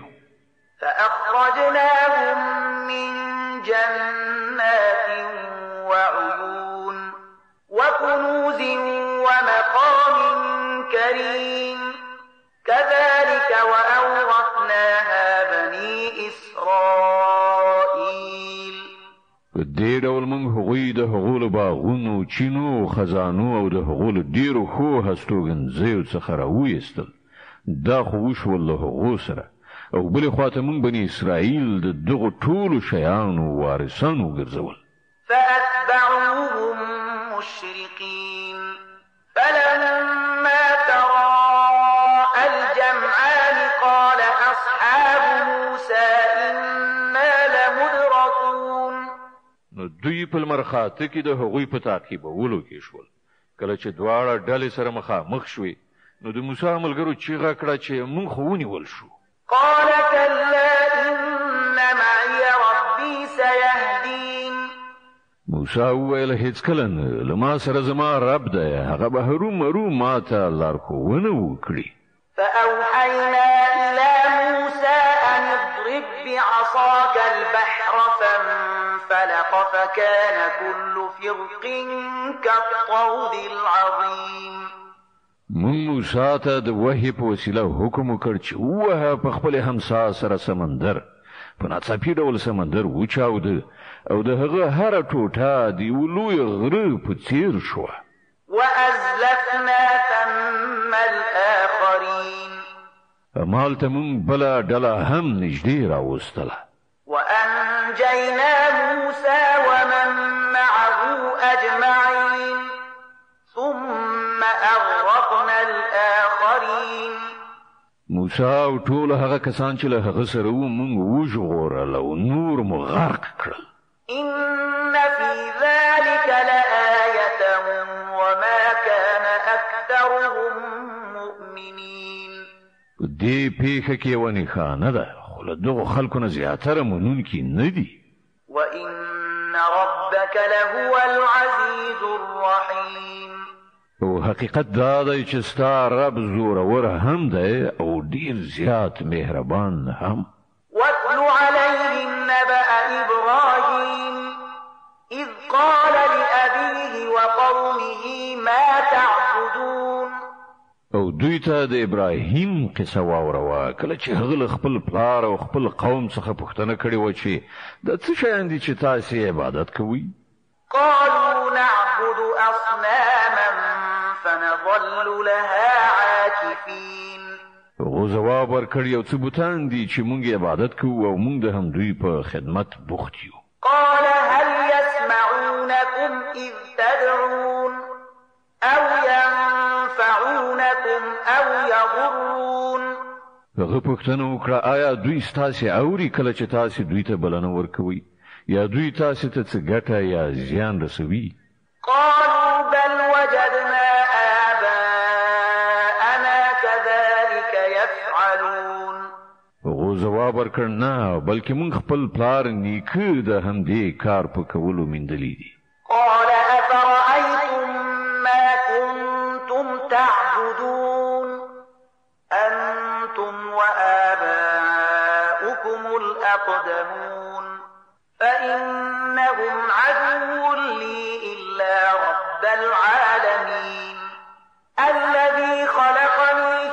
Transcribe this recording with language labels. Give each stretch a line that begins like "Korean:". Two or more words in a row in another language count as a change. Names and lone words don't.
Arabic: فأخرجناهم من جنات وعيون وكنوز ومقام كريم كذلك وأورثناها بني إسرائيل.
Pashto: په دې ډول موږ هغوی د هغو له باغونو چینو خزانو او د هغو له ډیرو ښو هستوګنځیو څخه راویستل. دا خو وشول له هغو سره او بل خواته مونږ بني اسرائیل د دغه ټولو شیانو وارثان وګرځول.
Arabic: فأتبعوهم مشرقين فلما تراءى الجمعان قال أصحاب موسى إنا لمدركون.
Pashto: نو دوی په مرخاته کې د هغوی په تعقیبولو کې شول. کله چې دواړه ډلې سره مخامخ شوې نو د موسی ملګرو چیغه کړه چې مونږ خو ونیول شو.
Arabic: قال كلا إن معي ربي سيهدين.
Pashto: موسی وویل هیڅ کله نه، له ما سره زما رب دی، هغه به هرومرو ما ته لارښوونه وکړي.
Arabic: فأوحينا إلى موسى أن اضرب بعصاك البحر فانفلق فكان كل فرق كالطود العظيم.
Pashto: مون موسی ته د وحی په وسیله حکم وکړ چې ووهه په خپل همسا سره سمندر. په ناڅاپي ډول سمندر وچاوده او د هغه هره ټوټه د یو لوی غره په څیر شوه.
Arabic: وأزلفنا ثم الآخرين.
Pashto: همالته مونږ بله ډله هم نږدې راوستله.
Arabic: وأنجينا موسى ومن معه أجمعين ثم أغرقنا الآخرين.
Pashto: موسی او ټول هغه کسان چې له هغه سره وو مونږ وژغورل او نور مو غرق کړل.
Arabic: إن في ذلك لآية وما كان أكثرهم مؤمنين.
Pashto: دې پیښه کې یوه نښانه ده، خو له دغو خلکو نه زیاتره منونکي نه دي.
Arabic: وإن ربك لهو العزيز الرحيم.
Pashto: او حقیقت دا دی چې ستا رب زورور هم دی او ډیر زیات مهربان هم.
Arabic: واتل عليهم نبأ إبراهيم إذ قال لأبيه وقومه ما تعبدون.
Pashto: او دوی ته د ابراهیم قصه واوروه کله چې هغه له خپل پلار او خپل قوم څخه پوښتنه کړې وه چې د څه شیان دي چې تاسې عبادت کوئ.
Arabic: قالوا نعبد أصناما فنظل لها عاكفين.
Pashto: هغو ځواب ورکړ یو څه بوتان دي چې مونږ عبادت کوو او مونږ د همدوی په خدمت بوخت یو.
Arabic: قال هل يسمعونكم إذ تدعون أو ينفعونكم أو يضرون.
Pashto: هغه پوښتنه وکړه آیا دوی ستاسې اوري کله چې تاسې دوی ته بلنه ورکوئ یا دوی تاسې ته څه ګټه یا زیان رسوي؟
Arabic: قالوا بل وجدنا آباءنا كذلك يفعلون.
Pashto: هغو ځواب ورکړ نه بلکې مونږ خپل پلار نیکه د همدې کار په کولو میندلي دي.
Arabic: قال أفرأيتم ما كنتم تعبدون أنتم وآباؤكم الأقدمون فإنهم عدو لي إلا رب العالمين الذي خلقني